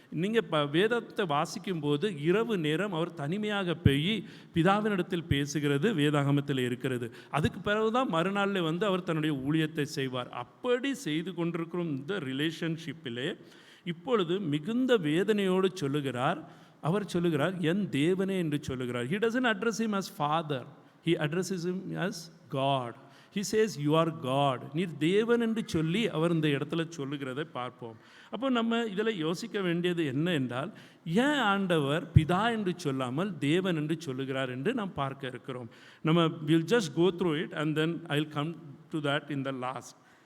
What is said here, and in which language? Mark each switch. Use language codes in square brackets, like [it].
[ta] நீங்கள் வேதத்தை வாசிக்கும் போது இரவு நேரம் அவர் தனிமையாக போய் பிதாவினிடத்தில் பேசுகிறது வேதாகமத்தில் இருக்கிறது. அதுக்கு பிறகுதான் மறுநாளில் அவர் தன்னுடைய ஊழியத்தை செய்வார். அப்படி செய்து கொண்டிருக்கிற இந்த ரிலேஷன்ஷிப்பிலே இப்பொழுது மிகுந்த வேதனையோடு அவர் சொல்லுகிறார் என் தேவனே என்று சொல்லுகிறார். [en] He doesn't address him as father, he addresses him as God. He says you are God. [ta] நீர் தேவன் என்று சொல்லி அவர் இந்த இடத்துல சொல்லுகிறதை பார்ப்போம். அப்போ நம்ம இதில் யோசிக்க வேண்டியது என்ன என்றால், ஏன் ஆண்டவர் பிதா என்று சொல்லாமல் தேவன் என்று சொல்லுகிறார் என்று நாம் பார்க்க இருக்கிறோம். [en] நம்ம will just go through it and then I will come to that in the last.